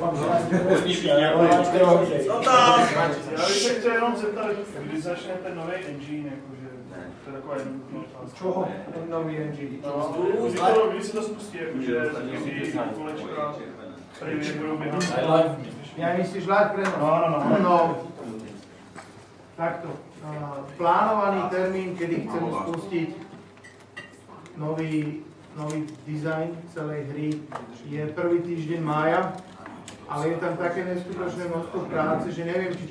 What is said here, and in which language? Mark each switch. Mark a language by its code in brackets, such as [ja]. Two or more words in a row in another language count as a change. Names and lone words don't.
[cs] Já bych se chtěl jenom zeptat, kdy začne ten nový engine, jakože to je taková jednoduchá otázka. [sk] Čoho? Ten nový engine. [cs] Kdy se to spustí, jakože ty kolečka, první budou běhat. [sk] Ja myslíš live prenos? No. No. Takto. Plánovaný termín, kedy chceme spustiť nový dizajn celej hry, je prvý týždeň mája, ale je tam také neskutočné množstvo práce, že neviem, či to